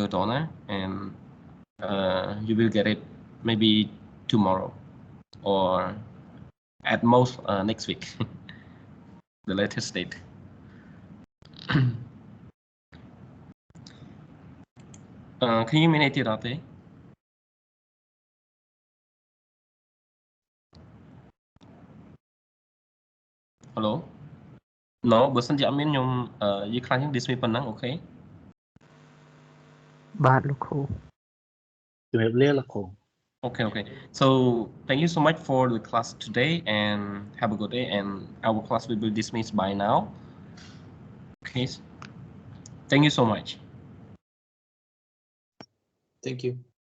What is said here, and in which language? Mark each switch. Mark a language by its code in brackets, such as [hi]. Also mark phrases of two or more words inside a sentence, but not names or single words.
[en] Donna, and you will get it maybe tomorrow or at most next week, the latest date. Can you manage it out there? Hello? No, [km] បើសិនជាអត់មានខ្ញុំនិយាយខ្លាំងជាង dismiss ប៉ុណ្ណឹង okay? បាទលោកគ្រូ ជំរាបលាលោកគ្រូ [en] Okay. So thank you so much for the class today, and have a good day, and our class will be dismissed by now. Okay. Thank you so much. Thank you